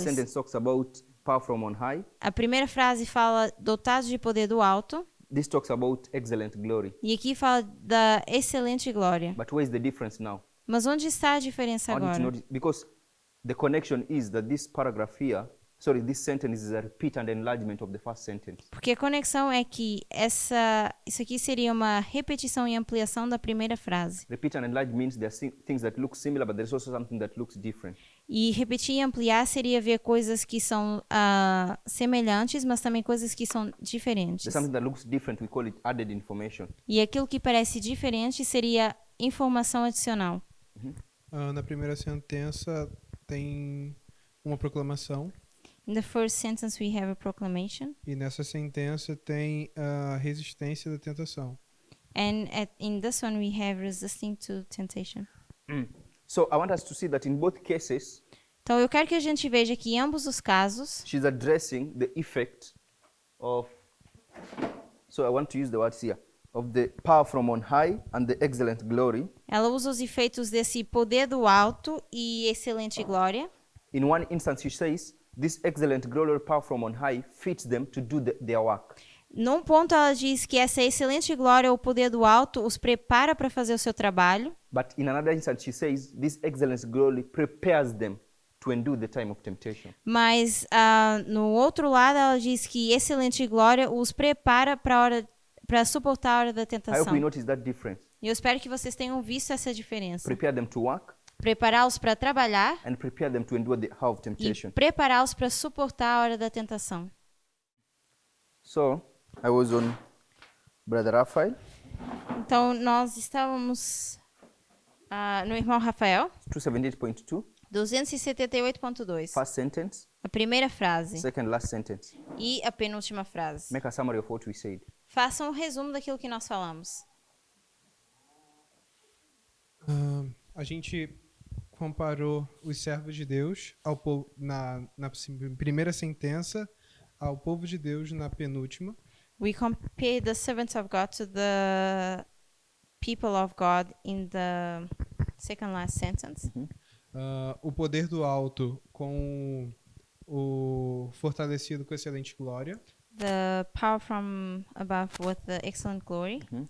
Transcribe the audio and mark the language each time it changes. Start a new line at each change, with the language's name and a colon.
English: sentence talks about power from on high.
Portuguese: A primeira frase fala dotados de poder do alto.
English: This talks about excellent glory.
Portuguese: E aqui fala da excelente glória.
English: But where is the difference now?
Portuguese: Mas onde está a diferença
English: I want you to
Portuguese: agora?
English: notice, because the connection is that this paragraph here, this sentence is a repeat and enlargement of the first sentence.
Portuguese: Porque a conexão é que isso aqui seria uma repetição e ampliação da primeira frase.
English: Repeat and enlarge means there are things that look similar, but there's also something that looks different.
Portuguese: E repetir e ampliar seria ver coisas que são semelhantes, mas também coisas que são diferentes.
English: There's something that looks different, we call it added information.
Portuguese: E aquilo que parece diferente seria informação adicional. Na primeira sentença tem uma proclamação.
English: In the first sentence we have a proclamation,
Portuguese: E nessa sentença tem a resistência da tentação.
English: and in this one we have resisting to temptation. So I want us to see that in both cases,
Portuguese: Então eu quero que a gente veja que em ambos os casos,
English: she's addressing the effect of, so I want to use the words here, of the power from on high and the excellent glory.
Portuguese: ela usa os efeitos desse poder do alto e excelente glória.
English: In one instance, she says, this excellent glory or power from on high fits them to do their work.
Portuguese: Num ponto ela diz que essa excelente glória ou poder do alto os prepara para fazer o seu trabalho.
English: But in another instance, she says, this excellent glory prepares them to endure the time of temptation.
Portuguese: Mas no outro lado ela diz que excelente glória os prepara para suportar a hora da
English: I hope
Portuguese: tentação.
English: we notice that difference.
Portuguese: E eu espero que vocês tenham visto essa diferença.
English: Prepare them to work
Portuguese: Prepará-los para trabalhar
English: and prepare them to endure the hour of
Portuguese: e
English: temptation.
Portuguese: prepará-los para suportar a hora da tentação.
English: So I was on Brother Raphael,
Portuguese: Então nós estávamos no irmão Rafael,
English: 278.2,
Portuguese: 278.2.
English: first sentence,
Portuguese: A primeira frase
English: second last sentence.
Portuguese: e a penúltima frase.
English: Make a summary of what we said.
Portuguese: Façam um resumo daquilo que nós falamos. A gente comparou os servos de Deus ao povo na primeira sentença, ao povo de Deus na penúltima.
English: We compare the servants of God to the people of God in the second last sentence.
Portuguese: O poder do alto com o fortalecido com excelente glória.
English: the power from above with the excellent glory.